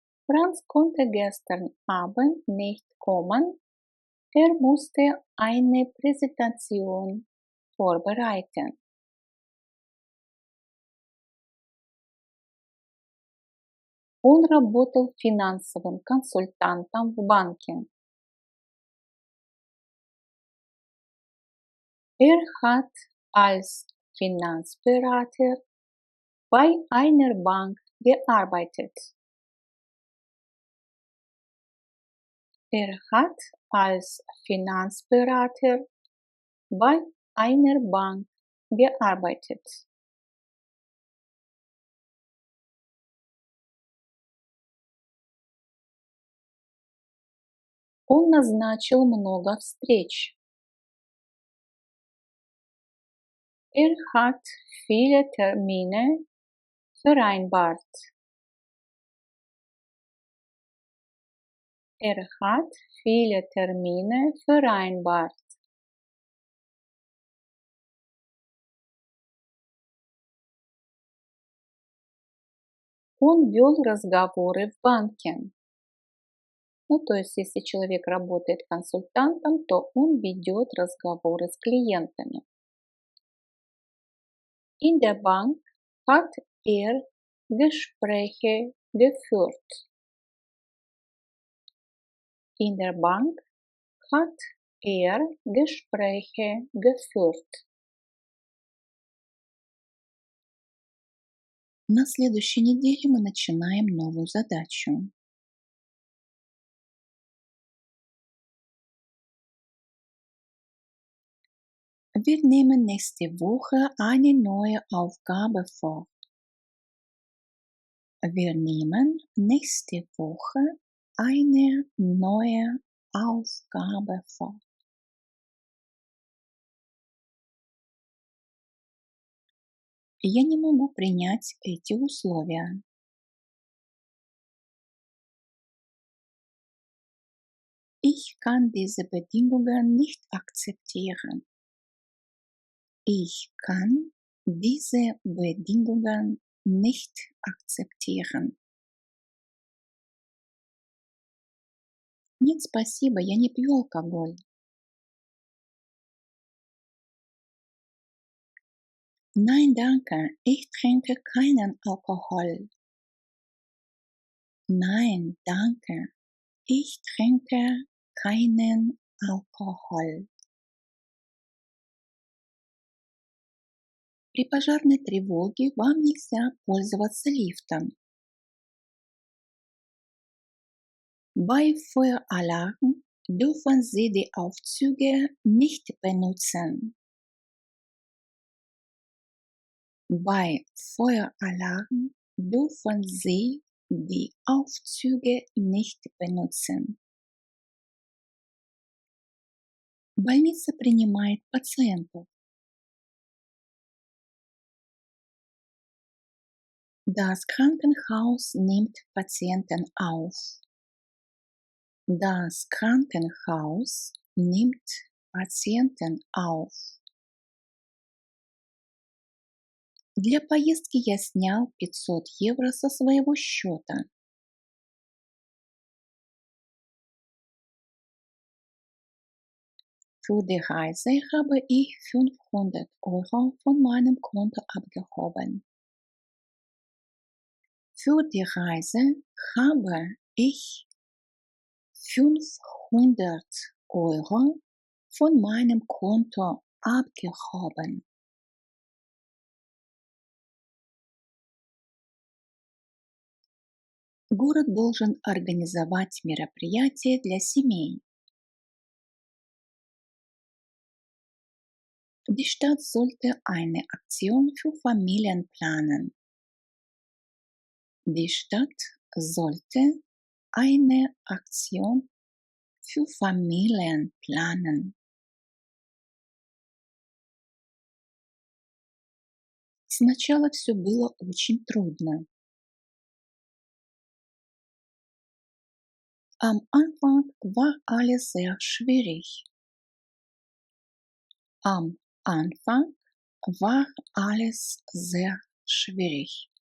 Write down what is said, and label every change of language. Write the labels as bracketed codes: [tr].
[de] Franz konnte gestern Abend nicht kommen. Er musste eine Präsentation vorbereiten. [ru] Он работал финансовым консультантом в банке. [de] Er hat als Finanzberater bei einer Bank gearbeitet. Er hat als Finanzberater bei einer Bank gearbeitet. [ru] Он назначил много встреч. [de] Er hat viele Termine vereinbart. Er hat viele Termine vereinbart. [ru] Он вел разговоры в банке. Ну, то есть, если человек работает консультантом, то он ведет разговоры с клиентами. [de] In der Bank hat er Gespräche geführt. In der Bank hat er Gespräche geführt. [ru] На следующей неделе мы начинаем новую задачу. [de] Wir nehmen nächste Woche eine neue Aufgabe vor. Wir nehmen nächste Woche eine neue Aufgabe vor. [ru] Я не могу принять эти условия. [de] Ich kann diese Bedingungen nicht akzeptieren. Ich kann diese Bedingungen nicht akzeptieren. [ru] Нет, спасибо, я не пью алкоголь. [de] Nein, danke, ich trinke keinen Alkohol. Nein, danke, ich trinke keinen Alkohol. [ru] При пожарной тревоге вам нельзя пользоваться лифтом. [de] Bei Feueralarm dürfen Sie die Aufzüge nicht benutzen. Bei Feueralarm dürfen Sie die Aufzüge nicht benutzen. [ru] Больница принимает пациентов. [de] Das Krankenhaus nimmt Patienten auf. Das Krankenhaus nimmt Patienten auf. [ru] Для поездки я снял 500 евро со своего счета. [de] Für die Reise habe ich 500 Euro von meinem Konto abgehoben. Für die Reise habe ich 500 Euro von meinem Konto abgehoben. [ru] Город должен организовать мероприятия для семей. [de] Die Stadt sollte eine Aktion für Familien planen. Die Stadt sollte eine Aktion für Familien planen. [ru] Сначала все было очень трудно. [de] Am Anfang war alles sehr schwierig. Am Anfang war alles sehr schwierig.